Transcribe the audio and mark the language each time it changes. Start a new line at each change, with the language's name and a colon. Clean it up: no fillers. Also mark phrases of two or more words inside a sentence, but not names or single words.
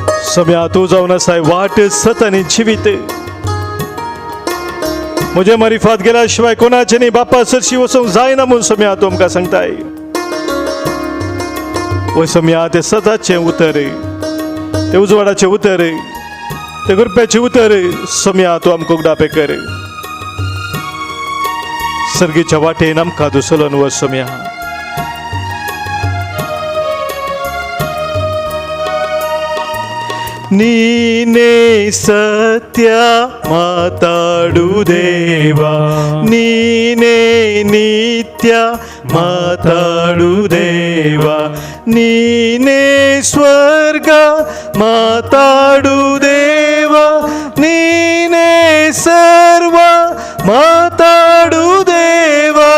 Konkani: सम्या तू जाऊन असाय वाट सत आणि जिवीत म्हजे मारिफात गेल्याशिवाय कोणाचे न्ही बापा सरशी वचूंक जायना म्हूण सम्या तूं आमकां सांगताय. वय सम्या ते सताचे उतर, ते उजवाडाचे उतर, ते गुरप्याचे उतर सम्या तूं आमकां उगडापे कर. सर्गीच्या वाटेन आमकां दुसलन वर सम्या.
Kannada: ನೀನೇ ಸತ್ಯ ಮಾತಾಡು ದೇವ, ನೀನೇ ನಿತ್ಯ ಮಾತಾಡು ದೇವ, ನೀನೇ ಸ್ವರ್ಗ ಮಾತಾಡು ದೇವ, ನೀನೇ ಸರ್ವ ಮಾತಾಡು ದೇವ.